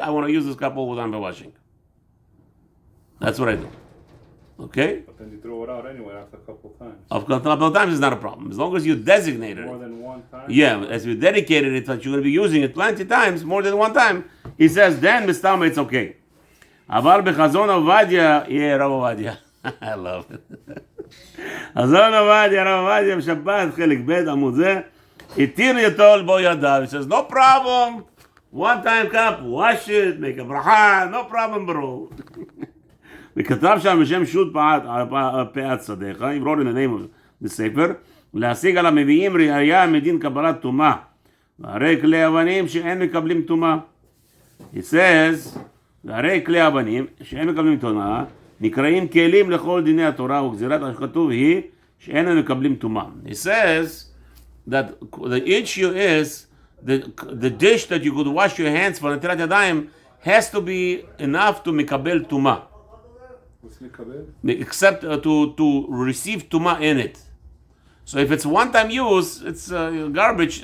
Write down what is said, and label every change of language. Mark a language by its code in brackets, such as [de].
[en] I want to use this cup all the time for washing. That's what I do. Okay? But then you throw it out anyway after a couple of times. A couple of times is not a problem. As long as you designated it. More than one time? Yeah, as you dedicated it that you're going to be using it plenty of times, more than one time, he says, then, Mistama, it's okay. [he] אבל בחזון עובדיה, רב עובדיה. [en] I love it. [he] חזון עובדיה, רב עובדיה, בשבת, חלק ב' עמוד זה, התיר ליטול בו ידיו. [en] He says, no problem. One time cup, wash it, make a bracha, no problem, bro. [he] וכתב שם בשם שו"ת פאת שדיך, [en] he wrote in the name of the sefer, [he] להשיג על המביאים ראיה מדין קבלת טומאה. והרי כלי אבנים שאין מקבלים טומאה. [en] He says, [he] והרי כלי אבנים שאין מקבלים טומאה, נקראים כלים לכל דיני התורה, וגזירת השכתוב היא שאין מקבלים טומאה. [en] He says that the issue is the dish that you could wash your hands for נטילת ידיים has to be enough to מקבל טומאה. Except to receive tuma in it. So if it's one-time use, it's garbage.